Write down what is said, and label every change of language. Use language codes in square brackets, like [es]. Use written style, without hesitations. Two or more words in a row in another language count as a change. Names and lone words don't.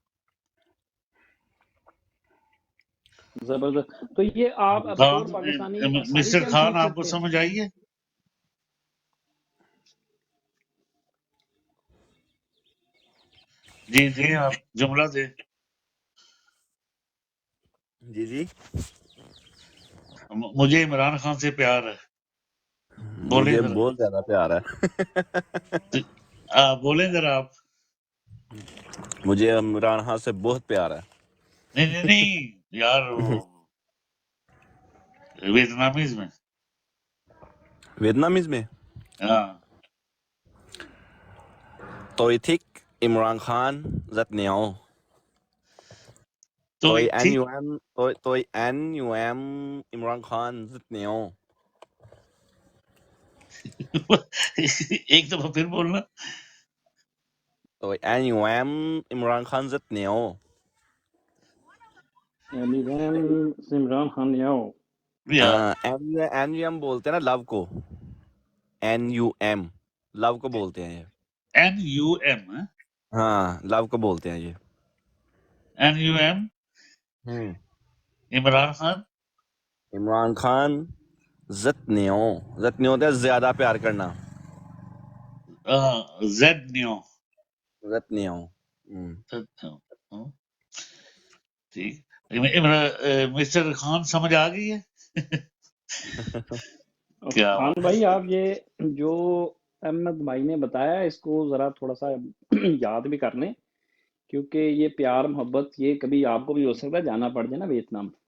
[ur] जबरदस्त। تو یہ آپ بطور پاکستانی آسانی سے मिस्टर हम खान सीख आपको سکتے ہیں? سمجھ آئی ہے? جی آپ جملہ دے. جی جی مجھے عمران خان سے پیار ہے. بولیں مجھے ذرا. بہت زیادہ پیار ہے. بولیں ذرا آپ. مجھے عمران خان سے بہت پیار ہے. نہیں یار ویتنامیز میں. ویتنامیز میں ہاں [vi] Tôi thích Imran Khan rất nhiều. [ur] تو Tôi ٹھیک. [vi] anh yêu em Imran Khan rất nhiều. [ur] ایک دفعہ پھر بولنا. [vi] Tôi anh yêu em Imran Khan rất nhiều. [ur] یعنی ویم سے عمران خان نے آؤ. N-U-M بولتے ہیں نا لو کو. N-U-M لو کو بولتے ہیں یہ. NUM ہاں لو کو بولتے ہیں یہ. NUM عمران خان. [vi] عمران خان rất nhiều. rất nhiều [ur] ہوتا ہے زیادہ پیار کرنا. زیڈ نیو. [vi] rất nhiều. [ur] ٹھیک. مسٹر خان سمجھ آ گئی ہے. کیا خان بات ہے. بھائی آپ یہ جو احمد بھائی نے بتایا اس کو ذرا تھوڑا سا یاد بھی کر لیں، کیونکہ یہ پیار محبت یہ کبھی آپ کو بھی ہو سکتا ہے جانا پڑ جائے نا ویتنام.